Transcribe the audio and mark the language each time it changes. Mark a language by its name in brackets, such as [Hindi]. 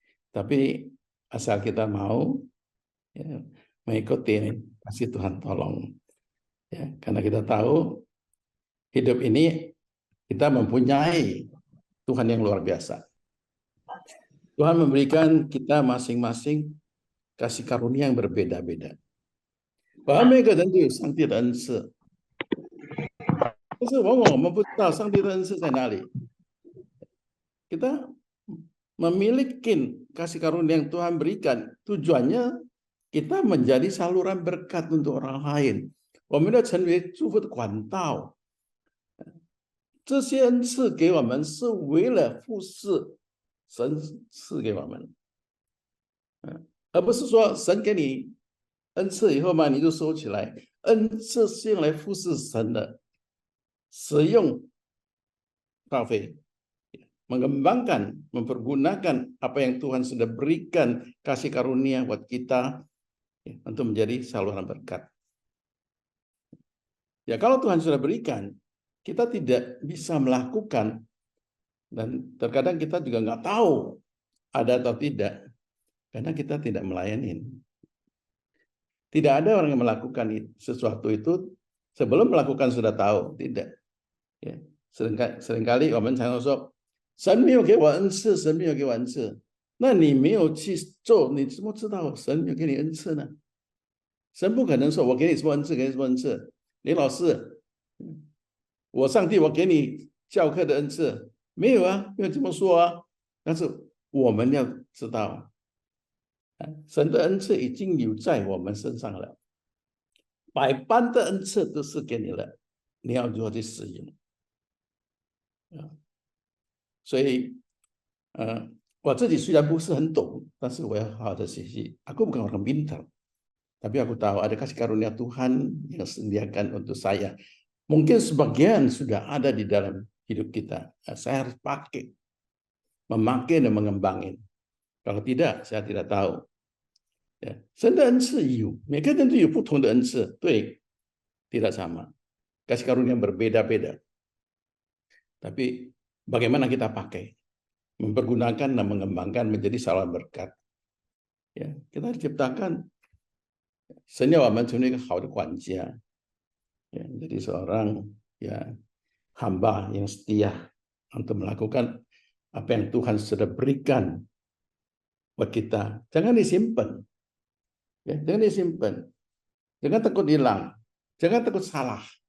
[Indonesian] Tapi asal kita mau ya, mengikuti kasih Tuhan tolong. Ya, karena kita tahu hidup ini kita mempunyai Tuhan yang luar biasa. Tuhan memberikan kita masing-masing kasih karunia yang berbeda-beda. [Chinese] 每个人都有上帝的恩赐，但是往往我们不知道上帝的恩赐在哪里。 [Indonesian] Kita memiliki kasih karunia yang Tuhan berikan, tujuannya kita menjadi saluran berkat untuk orang lain. [Chinese] 我们要成为祝福的管道。这些恩赐给我们是为了服侍神赐给我们，而不是说神给你恩赐以后嘛，你就收起来。恩赐是用来服侍神的，使用 [Indonesian] Kafe, mengembangkan, mempergunakan apa yang Tuhan sudah berikan kasih karunia buat kita ya, untuk menjadi saluran berkat. Ya kalau Tuhan sudah berikan, kita tidak bisa melakukan dan terkadang kita juga nggak tahu ada atau tidak karena kita tidak melayani. Tidak ada orang yang melakukan sesuatu itu sebelum melakukan sudah tahu, tidak. Ya. Seringkali [Chinese] 我们常常说神没有给我恩赐，神没有给我恩赐，那你没有去做，你怎么知道神没有给你恩赐呢？神不可能说我给你什么恩赐，给你什么恩赐。李老师，我上帝我给你教课的恩赐没有啊？没有这么说啊。但是我们要知道，神的恩赐已经有在我们身上了，百般的恩赐都是给你了，你要如何去使用？所以，我自己虽然不是很懂，但是我要好好的学习。 [Indonesian] Aku bukan orang pintar, Tapi aku tahu ada kasih karunia Tuhan yang sediakan untuk saya. Mungkin sebagian sudah ada di dalam hidup kita. Saya harus memakai dan mengembangin. Kalau tidak, saya tidak tahu. [Chinese] 神的恩赐有，每个人都有不同的恩赐，对， [Indonesian] tidak sama. Kasih karunia berbeda-beda. Tapi bagaimana kita pakai? Mempergunakan dan mengembangkan menjadi saluran berkat. Ya, kita diciptakan [Chinese] 神要我们成为一个好的管家. [Indonesian] Ya, jadi seorang ya hamba yang setia untuk melakukan apa yang Tuhan sudah berikan buat kita. Jangan disimpan. Ya, jangan disimpan. Jangan takut hilang. Jangan takut salah.